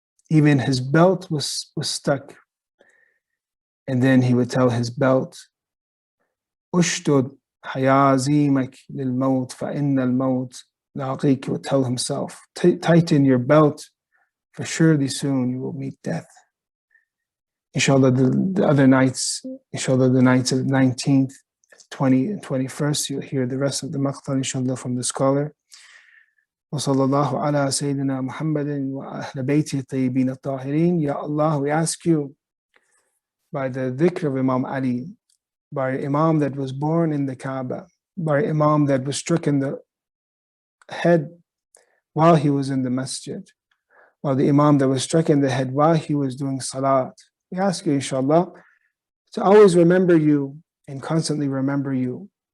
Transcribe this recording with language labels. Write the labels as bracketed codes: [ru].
[en] Even his belt was stuck. And then he would tell his belt, [ar] Ushdud hayazimak lil maut fa inna al maut laqiq. [en] He would tell himself, tighten your belt, for surely soon you will meet death. Inshallah, the other nights, inshallah, the nights of the 19th, 20th, and 21st, you'll hear the rest of the maqtal, inshallah, from the scholar. [ar] وصلى الله على سيدنا محمد وأهل بيته الطيبين الطاهرين. [en] Ya Allah, we ask you, by the dhikr of Imam Ali, by an Imam that was born in the Kaaba, by an Imam that was struck in the head while he was in the masjid, while the Imam that was struck in the head while he was doing salat, we ask you, inshallah, to always remember you and constantly remember you.